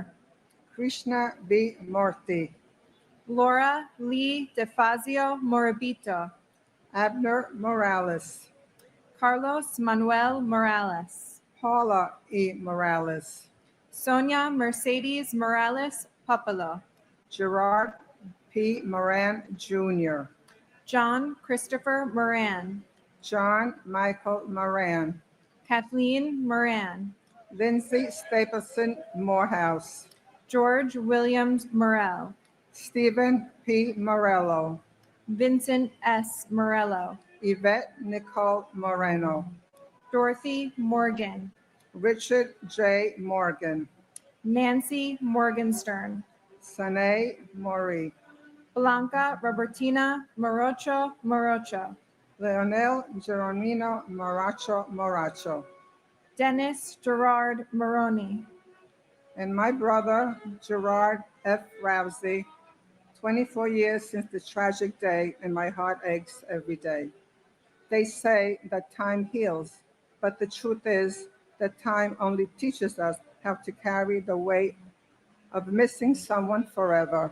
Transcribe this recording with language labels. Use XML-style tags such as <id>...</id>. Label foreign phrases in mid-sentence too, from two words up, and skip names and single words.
<en>Krishna B. Murthy, Laura Lee DeFazio Morabito, Abner Morales, Carlos Manuel Morales, Paula E. Morales, Sonia Mercedes Morales Popolo, Gerard P. Moran Jr., John Christopher Moran, John Michael Moran, Kathleen Moran, Lindsay Stapleton Morehouse, George Williams Morel, Stephen P. Morello, Vincent S. Morello, Yvette Nicole Moreno, Dorothy Morgan, Richard J. Morgan, Nancy Morgenstern, Sanae Mori, Blanca Robertina Morocho Morocho, Leonel Geronimo Moracho Moracho, Dennis Gerard Moroni, and my brother Gerard F. Rousey. 24 years since the tragic day, and my heart aches every day. They say that time heals, but the truth is that time only teaches us how to carry the weight of missing someone forever.</en>